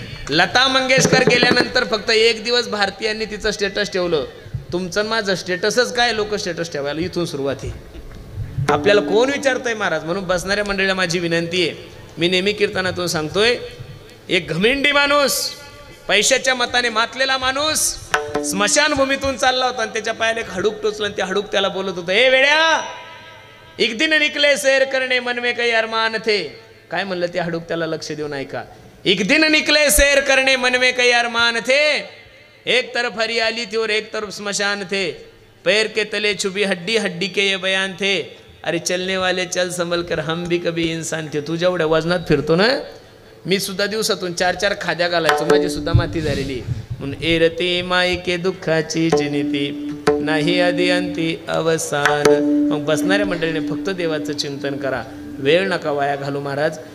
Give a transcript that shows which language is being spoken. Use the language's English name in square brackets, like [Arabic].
[Marathi] लता मंगेशकर गेल्यानंतर फक्त 1 दिवस भारतीयांनी तिचं स्टेटस ठेवलं तुमचं माझं स्टेटसच काय लोक स्टेटस ठेवायला इथून सुरुवात आहे आपल्याला कोण विचारतंय महाराज म्हणून बसणाऱ्या मंडळीला माझी विनंती आहे मी नेहमी कीर्तनातून सांगतोय एक घमिंडी माणूस पैशाच्या मताने मातलेला माणूस स्मशानभूमीतून चालला होता आणि त्याच्या पायाला एक हाडूक टोचलं आणि ते हाडूक त्याला बोलत होतं ए वेड्या [Hindi] एक दिन निकले सैर करणे मन में काही अरमान थे [Marathi] काय म्हणलं ते हाडूक त्याला लक्ष देऊन ऐका [Hindi] एक दिन निकले सैर करने मन में कई अरमान थे, एक तरफ हरियाली थी और एक तरफ स्मशान थे, पैर के तले छुपी हड्डी हड्डी के ये बयान थे, अरे चलने वाले चल संभल कर हम भी कभी इंसान थे. [Marathi] तू जेवढ्या वजनात फिरतो ना, मी सुद्धा दिवसातून 4-4 खाद्या घालायचो, माझी सुद्धा माती झालेली. म्हणून एरते माईके दुःखाची जनिती नाही आधी अंती अवसान. मग बसणाऱ्या मंडळीने फक्त देवाचं चिंतन करा, वेळ नका वाया घालू महाराज.